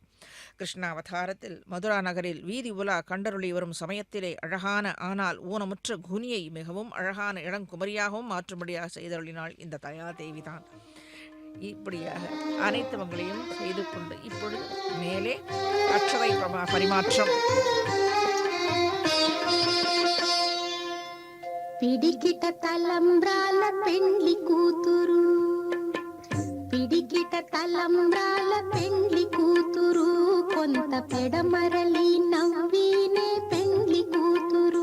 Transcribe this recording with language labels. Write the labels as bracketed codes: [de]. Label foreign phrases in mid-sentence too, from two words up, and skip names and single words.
[ta] கிருஷ்ண அவதாரத்தில் மதுரா நகரில் வீதி உலா கண்டருளி வரும் சமயத்திலே அழகான ஆனால் ஊனமுற்ற குனியை மிகவும் அழகான இளங்குமரியாகவும் மாற்றும்படியாக செய்தருளினாள் இந்த தயாதேவிதான். இப்படியாக அனைத்துவங்களையும் செய்து கொண்டு இப்பொழுது மேலே அக்ஷதை பரிமாற்றம். [te] పిడికిట తలంబ్రాల పెండ్లి కూతురు, పిడికిట తలంబ్రాల పెండ్లి కూతురు, కొంత పెడమరలి నవ్వినే పెండ్లి కూతురు.